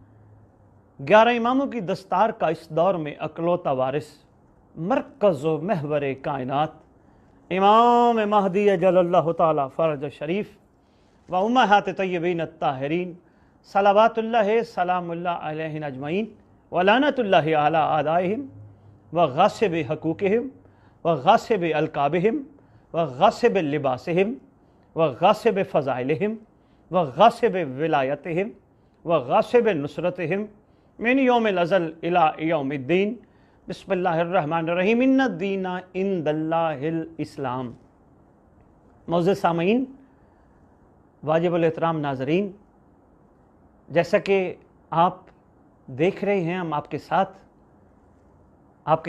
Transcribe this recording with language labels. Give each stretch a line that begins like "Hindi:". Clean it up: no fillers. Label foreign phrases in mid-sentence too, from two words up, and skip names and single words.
Urdu: 11 اماموں کی دستار کا اس دور میں اکلوتا وارث مرکز و محور کائنات امام مہدی اجل
Arabic: اللہ تعالی فرج شریف و امہات طیبین الطاہرین صلوات اللہ سلام اللہ علیہ اجمعین و لعنت اللہ علی اعدائہم و غاصب حقوقہم و غاصب القابہم و غاصب لباسہم و غاصب فضائلہم و غاصب ولایتہم و غاصب نصرتہم من یوم الازل الی یوم الدین بسم اللہ الرحمن الرحیم ان الدین عند اللہ الاسلام۔
Urdu: معزز سامعین، واجب الاحترام ناظرین، جیسا کہ آپ دیکھ رہے ہیں ہم آپ کے ساتھ آپ